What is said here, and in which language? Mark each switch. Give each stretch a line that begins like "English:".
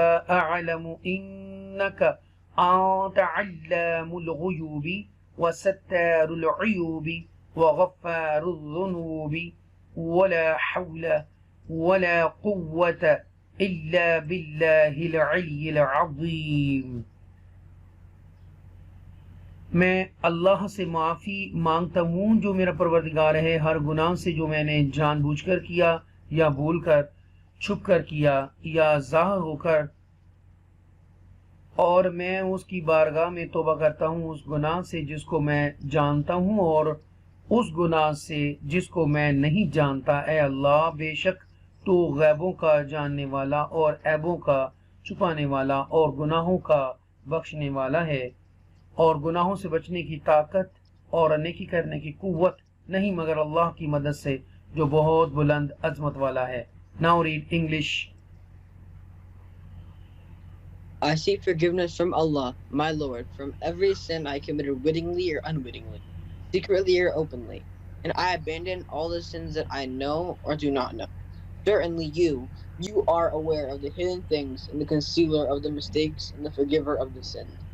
Arabic: اعلم انك انت علام الغیوب وستار العیوب وغفار الذنوب ولا حول ولا قوة الا باللہ العلی العظیم.
Urdu: میں اللہ سے معافی مانگتا ہوں جو میرا پروردگار ہے ہر گناہ سے جو میں نے جان بوجھ کر کیا یا بھول کر، چھپ کر کیا یا ظاہر ہو کر، اور میں اس کی بارگاہ میں توبہ کرتا ہوں اس گناہ سے جس کو میں جانتا ہوں اور اس گناہ سے جس کو میں نہیں جانتا. اے اللہ بے شک تو غیبوں کا جاننے والا اور عیبوں کا چھپانے والا اور گناہوں کا بخشنے والا ہے، اور گناہوں سے بچنے کی طاقت اور نیکی کرنے کی قوت نہیں مگر اللہ کی مدد سے جو بہت بلند عظمت والا ہے.
English: Now read English. I seek forgiveness from Allah, my Lord, from every sin I committed wittingly or unwittingly, secretly or openly, and I abandon all the sins that I know or do not know. Certainly you are aware of the hidden things and the concealer of the mistakes and the forgiver of the sins.